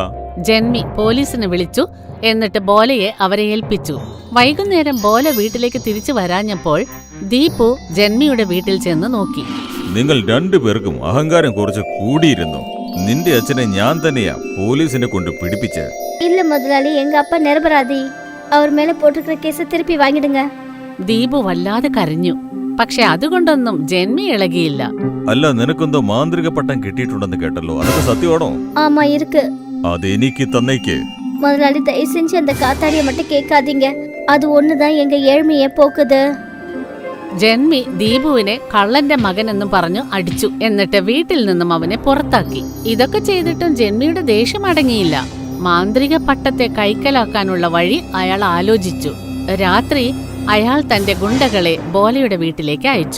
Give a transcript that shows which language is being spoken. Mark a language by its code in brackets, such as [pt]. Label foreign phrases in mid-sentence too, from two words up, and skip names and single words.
[ml] ജന്മി പോലീസിനെ വിളിച്ചു. എന്നിട്ട് ബോലയെ അവരെ ഏൽപ്പിച്ചു. വൈകുന്നേരം ബോല വീട്ടിലേക്ക് തിരിച്ചു വരാഞ്ഞപ്പോൾ ദീപു ജന്മിയുടെ വീട്ടിൽ ചെന്ന് നോക്കി. നിങ്ങൾ രണ്ടുപേർക്കും അഹങ്കാരം കുറച്ച് കൂടിയിരുന്നു. നിന്റെ അച്ഛനെ ഞാൻ തന്നെയാ പോലീസിനെ കൊണ്ട് പിടിപ്പിച്ച്. [ta] இல்ல முதலாளி, எங்க அப்பா நிரபராதி. அவர் மேல போட்டுக்கிற கேஸை திருப்பி வாங்கிடுங்க. [ml] ദീപു വല്ലാതെ കരഞ്ഞു. പക്ഷെ അതുകൊണ്ടൊന്നും ജന്മി ഇളകിയില്ല. അല്ല, നിനക്കെന്തോ മാന്ത്രിക പട്ടം കിട്ടിയിട്ടുണ്ടെന്ന് കേട്ടല്ലോ, അതൊക്കെ സത്യമാണോ? [ta] ஆமா இருக்கு. [ml] അതെനിക്ക് തന്നേക്ക്. [ta] முதலாளி தயவு செஞ்சு அந்த காத்தாடியை மட்டும் கேட்காதீங்க. அது ஒண்ணுதான் எங்க ஏழ்மையை போக்குது. [ml] ജന്മി ദീപുവിനെ കള്ളന്റെ മകനെന്നും പറഞ്ഞു അടിച്ചു. എന്നിട്ട് വീട്ടിൽ നിന്നും അവനെ പുറത്താക്കി. ഇതൊക്കെ ചെയ്തിട്ടും ജന്മിയുടെ ദേഷ്യം അടങ്ങിയില്ല. മാന്ത്രിക പട്ടത്തെ കൈക്കലാക്കാനുള്ള വഴി അയാൾ ആലോചിച്ചു. രാത്രി അയാൾ തന്റെ ഗുണ്ടകളെ ബോലയുടെ വീട്ടിലേക്ക് അയച്ചു.